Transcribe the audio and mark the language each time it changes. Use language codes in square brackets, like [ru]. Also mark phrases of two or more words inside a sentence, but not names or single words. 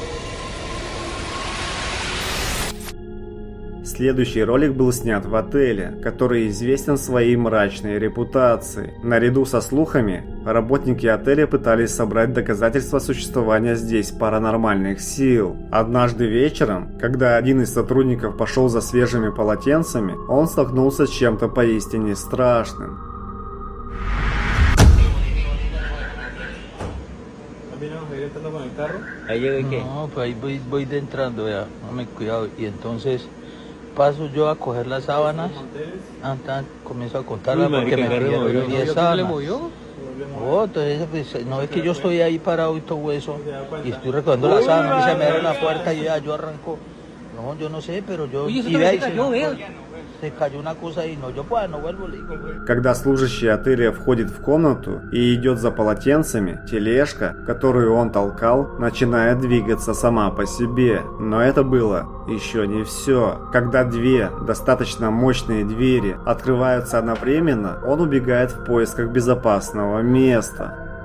[ru] Следующий ролик был снят в отеле, который известен своей мрачной репутацией. Наряду со слухами, работники отеля пытались собрать доказательства существования здесь паранормальных сил. Однажды вечером, когда один из сотрудников пошел за свежими полотенцами, он столкнулся с чем-то поистине страшным. [es] No, pues ahí voy de entrando ya, no me cuidado. Y entonces paso yo a coger las sábanas, comienzo a contarlas porque me perdieron 10 sábanas. Oh, entonces pues, no es que yo estoy ahí parado y todo eso, y estoy recogiendo las sábanas, y se me abre la puerta y ya yo arranco. No, yo no sé, pero yo... Se cayó una cosa y no, yo pues no vuelvo, le digo. [ru] Когда служащий отеля входит в комнату и идет за полотенцами, тележка, которую он толкал, начинает двигаться сама по себе. Но это было еще не все. Когда две достаточно мощные двери открываются одновременно, он убегает в поисках безопасного места.